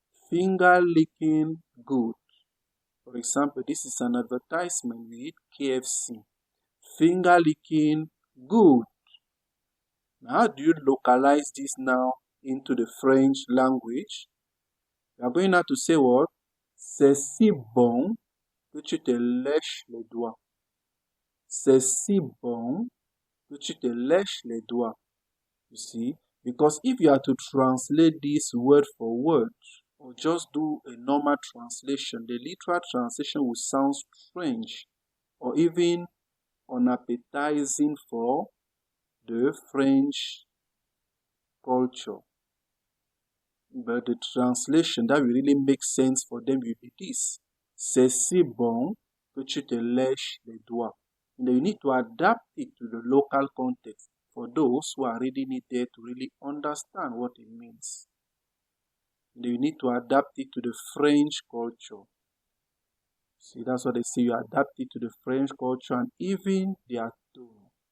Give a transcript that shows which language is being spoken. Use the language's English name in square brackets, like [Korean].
[English] Finger licking good. For example, this is an advertisement with KFC. Finger licking good. Now, how do you localize this now into the French language? We are going now to say what? [French] C'est si bon que tu te lèches les doigts. C'est si bon que tu te lèches les doigts. [English] You see? Because if you are to translate this word for word, or just do a normal translation, the literal translation will sound strange or even unappetizing for the French culture. But the translation that will really make sense for them will be this. [French] C'est si bon que tu te lèches les doigts. [English] And you need to adapt it to the local context for those who are reading it there to really understand what it means. And you need to adapt it to the French culture. See, that's what they say. You adapt it to the French culture and even their tone.